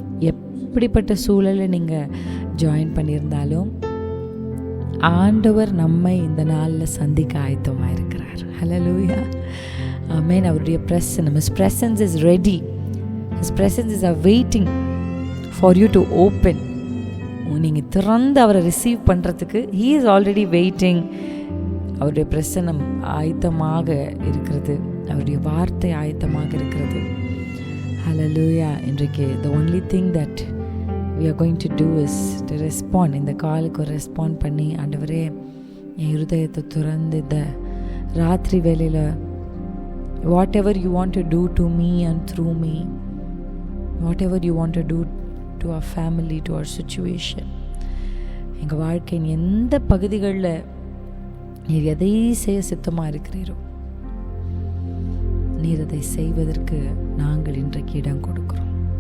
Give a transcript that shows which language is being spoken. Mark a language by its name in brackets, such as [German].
[Tamil] எப்படிப்பட்ட சூழலை நீங்கள் ஜாயின் பண்ணியிருந்தாலும் ஆண்டவர் நம்மை இந்த நாளில் சந்திக்க ஆயத்தமாக இருக்கிறார். ஹல்லேலூயா, ஆமென். அவருடைய பிரசன்னம், [English] His presence is ready. His presence is awaiting for you to open. [Tamil] நீங்கள் திறந்து அவரை ரிசீவ் பண்ணுறதுக்கு [English] He is already waiting. [Tamil] அவருடைய பிரசன்னம் ஆயத்தமாக இருக்கிறது, அவருடைய வார்த்தை ஆயத்தமாக இருக்கிறது. ஹல்லேலூயா. இன்றைக்கு [English] the only thing that we are going to do is to respond. [Tamil] இந்த காலுக்கு ஒரு ரெஸ்பாண்ட் பண்ணி, ஆண்டவரே என் இருதயத்தை திறந்து இந்த ராத்திரி வேளையில் [English] whatever you want to do to me and through me, whatever you want to do to our family, to our situation, [Tamil] எங்கள் வாழ்க்கையின் எந்த பகுதிகளில் நீர் எதை செய்ய சித்தமாக இருக்கிறீரோ நீர் அதை செய்வதற்கு நாங்கள் இன்றைக்கு இடம் கொடுக்கிறோம்.